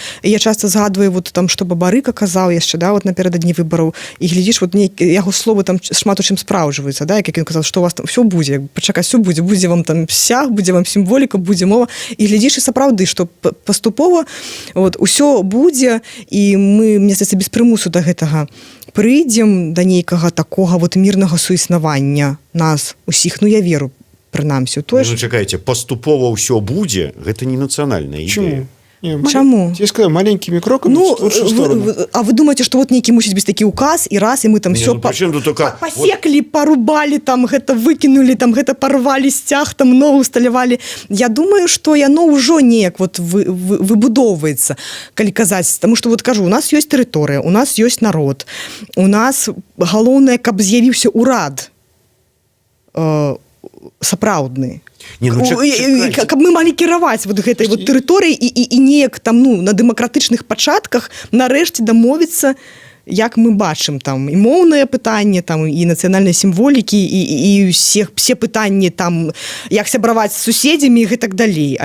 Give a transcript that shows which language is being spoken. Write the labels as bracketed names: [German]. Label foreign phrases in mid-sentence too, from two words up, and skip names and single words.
[Belarusian] Я часта згадваю вот там, што Бабарыка казаў яшчэ, да, вот напярэдадні выбараў, і глядзіш, вот яго словы там шмат у чым спраўджваюцца, да, як ён казаў, што у вас там ўсё будзе, пачакай, ўсё будзе вам там сяг, будзе вам сімволіка, будзе мова, і глядзіш, і сапраўды, што паступова вот усё будзе, і мы, мне здаецца, без прымусу да гэтага прыйдзем да нейкага такога вот мірнага суіснавання нас усіх, ну я веру прынамсі. Ну, чакайце, паступова ўсё будзе, гэта не нацыянальная ідэя. Чаму? [Russian] Я сказал, маленькими кроками в лучшую сторону. А вы думаете, что вот некий мусить быть такі указ, и раз, и мы там все посекли, порубали, там гэта выкинули, там гэта порвали стяг, там ногу усталявали. [Belarusian] Я думаю, что яно ўжо неяк вот выбудоўваецца, калі казаць. [Russian] Потому что [Belarusian] вот кажу, у нас ёсць тэрыторыя, у нас ёсць народ, у нас галоўнае, каб з'явіўся урад сапраўдны. Не, ну, каб мы малі кіраваць вот гэтай вот тэрыторыяй і неяк там, ну, на дэмакратычных пачатках нарэшце дамовіцца, як мы бачым там і моўнае пытанне, там і нацыянальнай сімволікі, і все пытанні там, як сябраваць з суседзямі і гэтак далей.